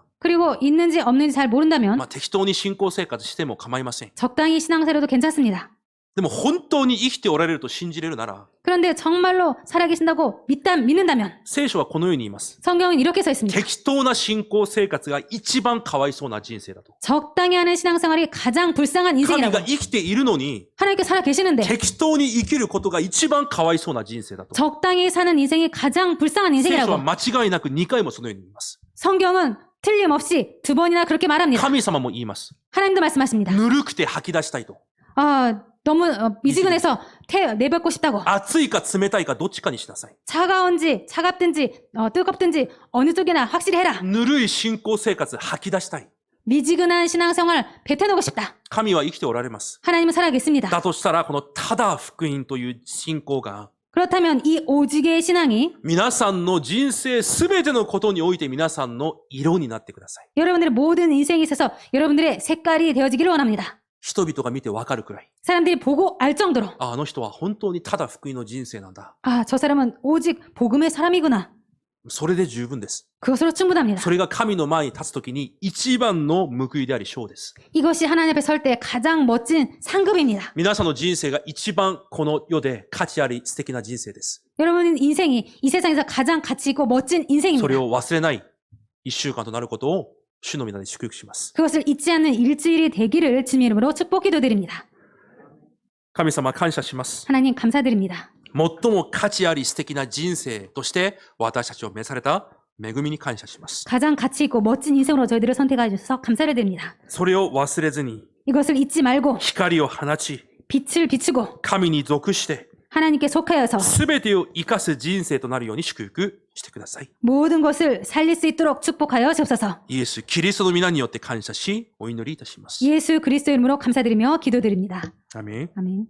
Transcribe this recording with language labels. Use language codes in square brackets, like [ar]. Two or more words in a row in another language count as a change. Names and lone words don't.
[ko] 그리고 있는지 없는지 잘 모른다면 [ja] 適当に信仰生活しても構いません。 [ko] 적당히 신앙생활해도 괜찮습니다. [ja] でも本当に生きておられると信じれるなら、 [ko] 그런데 정말로 살아계신다고 믿는다면 [ja] 聖書はこのように言います。 [ko] 성경은 이렇게 써 있습니다. [ja] 適当な信仰生活が一番かわいそうな人生だと。 [ko] 적당히 하는 신앙생활이 가장 불쌍한 [ja] 神 [ko] 인생이라고. [ja] が生きているのに、 [ko] 하나님께 살아 계시는데 [ja] 適当に生きることが一番かわいそうな人生だと。 [ko] 적당히 사는 인생이 가장 불쌍한 [ja] 聖書は [ko] 인생이라고. [ja] 間違いなく2回もそのように言います。 [ko] 성경은 틀림없이 2번이나 그렇게 말합니다. [ja] 神様も言います。 [ko] 하나님도 말씀하십니다. [ja] ぬるくて吐き出したいと。 [ko] 너무 미지근해서 내뱉고 싶다고. [ja] 熱いか冷たいかどっちかにしなさい。 [ko] 차가운지 차갑든지 뜨겁든지 어느 쪽이나 확실히 해라. [ja] ぬるい信仰生活吐き出したい。 [ko] 미지근한 신앙생활 뱉어놓고 싶다. [ja] 神は生きておられます。 [ko] 하나님은 살아계십니다. [ja] だとしたら、このただ福音という信仰が、 [ko] 그렇다면 이 오직의 신앙이 [ja] 皆さんの人生すべてのことにおいて皆さんの色になってください。 [ko] 여러분들의 모든 인생에 있어서 여러분들의 색깔이 되어지기를 원합니다. [ja] 人々が見てわかるくらい。 [ko] 사람들이 보고 알 정도로 [ja] あの人は本当にただ福音の人生なんだ。 [ko] 저 사람은 오직 복음의 사람이구나. [ja] それで十分です。 [ko] 그것으로 충분합니다. [ja] それが神の前に立つときに一番の報いであり賞です。 [ko] 이것이 하나님 앞에 설 때 가장 멋진 상급입니다. [ja] 皆さんの人生が一番この世で価値あり素敵な人生です。 [ko] 여러분 인생이 이 세상에서 가장 가치 있고 멋진 [ja] そ [ko] 인생입니다. [ja] れを忘れない一週間となることを主の皆に祝福します。 [ko] 그것을 잊지 않는 일주일이 되기를 주님 이름으로 축복 기도드립니다. [ja] 神様感謝します。 [ko] 하나님 감사드립니다. [ja] 最も価値あり素敵な人生として私たちを召された恵みに感謝します。 [ko] 가장 가치 있고 멋진 인생으로 저희들을 선택하여 주셔서 감사를 드립니다. [ja] それを忘れずに [ko] 이것을 잊지 말고 [ja] 光を放ち、 [ko] 빛을 비추고 [ja] 神に属して [ko] 하나님께 속하여서 [ja] 全てを生かす人生となるように祝福してください。 [ko] 모든 것을 살릴 수 있도록 축복하여 주옵소서. [ja] イエス・キリストの皆によって感謝し、お祈りいたします。 [ko] 예수 그리스도 이름으로 감사드리며 기도드립니다. 아멘. 아멘.